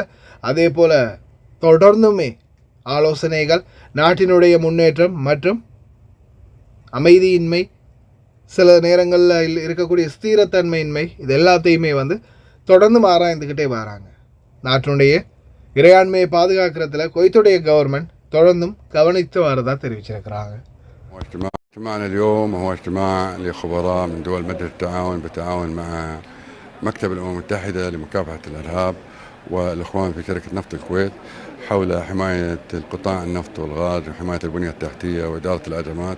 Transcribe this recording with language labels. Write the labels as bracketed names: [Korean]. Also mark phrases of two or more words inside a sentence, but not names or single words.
[Tamil] அதே போல் தொடர்ந்துமே ஆலோசனைகள், நாட்டினுடைய முன்னேற்றம் மற்றும் அமைதியின்மை, சில நேரங்களில் இருக்கக்கூடிய ஸ்திரத்தன்மையின்மை, இது எல்லாத்தையுமே வந்து தொடர்ந்து ஆராய்ந்துக்கிட்டே வராங்க. நாட்டினுடைய இறையாண்மையை பாதுகாக்கிறதுல குவைத்துடைய கவர்மெண்ட் தொடர்ந்தும் கவனித்து வரதா தெரிவிச்சிருக்கிறாங்க. [Arabic] اجتماعنا اليوم هو اجتماع لخبراء من دول مجلس التعاون بالتعاون مع مكتب الأمم المتحدة لمكافحة الإرهاب والإخوان في شركة نفط الكويت حول حماية القطاع النفط والغاز وحماية البنية التحتية وإدارة الأزمات.